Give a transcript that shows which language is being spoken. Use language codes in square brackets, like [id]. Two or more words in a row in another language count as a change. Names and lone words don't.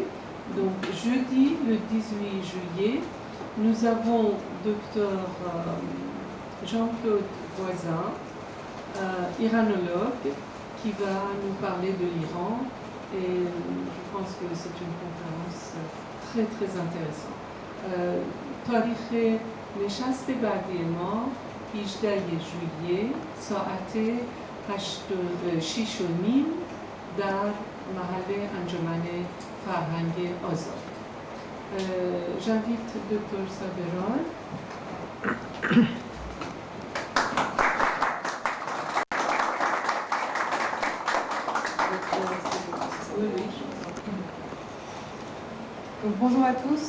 [fr] Donc, jeudi, le 18 juillet, nous avons Dr. Jean-Claude Voisin, iranologue, qui va nous parler de l'Iran. Et je pense que c'est une conférence très, très intéressante. [fa] تاریخ نشست بعدی ما 18 ژوئیه ساعت 6:30 در محل انجمن فرهنگ آزاد. [fr] J'invite Dr. Saberon. Donc, bonjour à tous.